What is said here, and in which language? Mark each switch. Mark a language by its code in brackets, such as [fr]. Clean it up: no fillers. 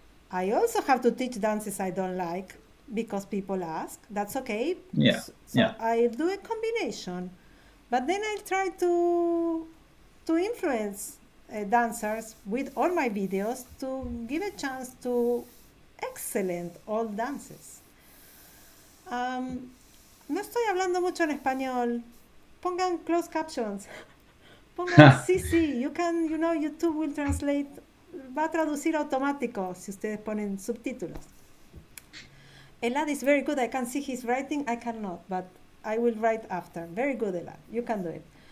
[en] I also have to teach dances I don't like because people ask. That's okay. Yeah, So yeah. I do a combination, but then I try to influence dancers with all my videos to give a chance to excellent old dances. [es] No estoy hablando mucho en español. Pongan closed captions. Pongan sí, sí. [en] You can, YouTube will translate. [es] Va a traducir automático si ustedes ponen subtítulos. [en] Elad is very good. I can see his writing. I cannot, but I will write after. Very good, Elad. You can do it.